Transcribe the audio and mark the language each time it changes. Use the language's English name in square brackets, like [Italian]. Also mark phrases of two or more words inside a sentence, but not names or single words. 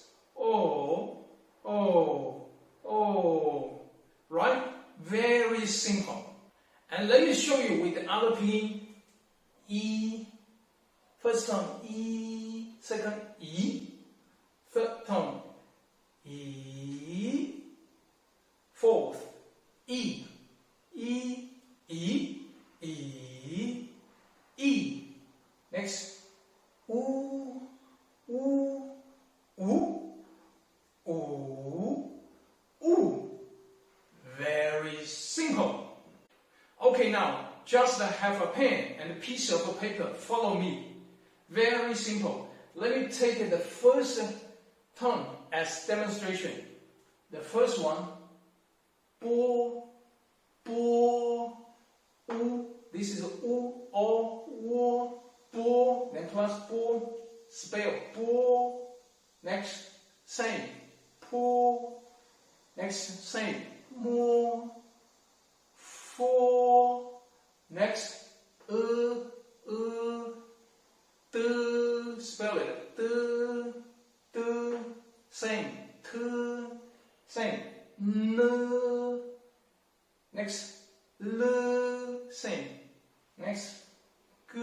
[English] Oh. Oh. Oh. Right? Very simple. And let me show you with the other pinyin. E, first tone E, second E, third tone E, fourth E, E, E, E, E. Next, U, U, U, U, U. Very simple. Okay, now just have a pen and a piece of paper. Follow me. Very simple. Let me take the first tone as demonstration. The first one, [Chinese] bo, bo, u. [English] This is u, o, wo, bo. Then plus bo, spell bo. Next, same, po. Next, same, [Chinese] mo, fo. [English] Next, t. spell it. Same. Same. N. Next. L. Same. Next. G.